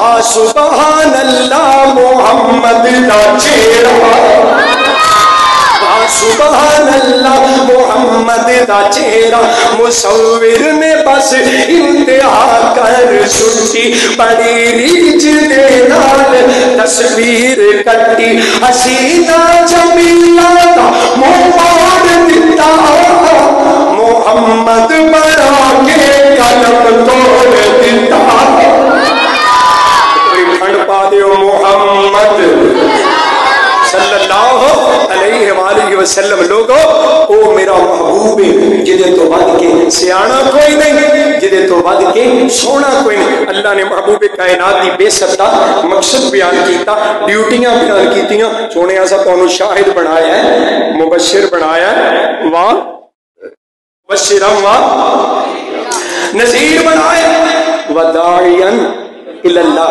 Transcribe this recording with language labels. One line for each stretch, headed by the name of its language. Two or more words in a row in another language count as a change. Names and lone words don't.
Arabic: سبحان الله
Punjabi: محمد دا چہرہ,
Arabic: سبحان الله
Punjabi: محمد دا چہرہ، مصور نے بس انتہا کر سٹی، بڑی ریجھ دے نال تصویر کٹی، حسینہ جمیلہ دا محمد دتا، محمد بنا کے قلم توڑ دتا. کوئی کھنڈ پا دیو محمد
Arabic: صلى الله عليه وسلم.
Punjabi: لوگو او میرا محبوب ہے، جیدے تو ودھ کے سیانا کوئی نہیں، جیدے تو ودھ کے سوہنا کوئی نہیں. اللہ نے محبوب کائنات کی بعثت مقصد بیان کیا، ڈیوٹیاں بیان کیتیاں. سوہنے اساں تہانوں شاہد بنایا ہے، مبشر بنایا ہے، واہ مبشرم واہ نذیر بنایا,
Arabic: وداعيا إلى الله.